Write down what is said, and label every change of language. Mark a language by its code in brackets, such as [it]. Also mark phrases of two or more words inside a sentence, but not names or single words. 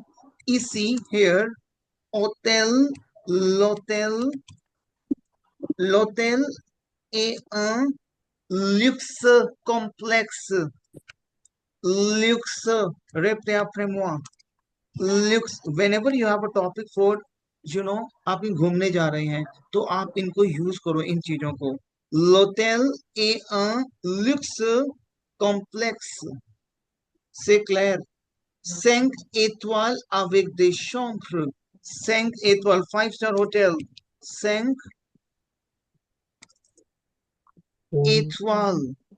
[fr] Ici here, l'hôtel est un luxe complexe. Luxe, répétez après moi. Luxe. [en] Whenever you have a topic for, [hi] आप कहीं घूमने जा रहे हैं तो आप इनको यूज करो इन चीजों को. [fr] L'hôtel est un luxe complexe. C'est clair. 5 étoiles avec des chambres. 5 étoiles, [en] 5-star hotel. [fr] 5 étoiles.